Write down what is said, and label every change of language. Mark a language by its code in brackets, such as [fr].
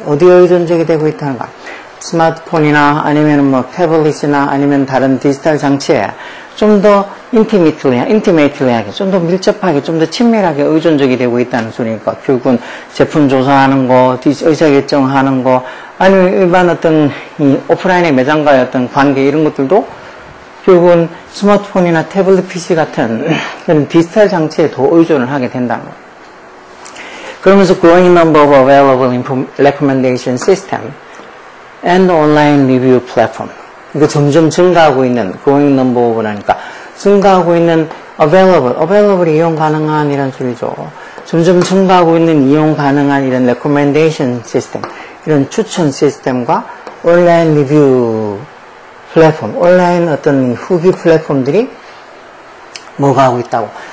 [ko] 어디에 의존적이 되고 있다는 거. 스마트폰이나 아니면 뭐 태블릿이나 아니면 다른 디지털 장치에 좀 더 intimately하게, 좀 더 밀접하게, 좀 더 친밀하게 의존적이 되고 있다는 소리니까 결국은 제품 조사하는 거, 의사결정하는 거, 아니면 일반 어떤 이 오프라인의 매장과의 어떤 관계 이런 것들도 결국은 스마트폰이나 태블릿 PC 같은 그런 디지털 장치에 더 의존을 하게 된다는 거. 그러면서 [en] growing number of available recommendation system and online review platform. [ko] 이거 점점 증가하고 있는 [en] growing number of [ko] 라니까 증가하고 있는 available이 이용 가능한 이란 소리죠. 점점 증가하고 있는 이용 가능한 이런 recommendation system, 이런 추천 시스템과 온라인 리뷰 플랫폼, 온라인 어떤 후기 플랫폼들이 뭐가 하고 있다고.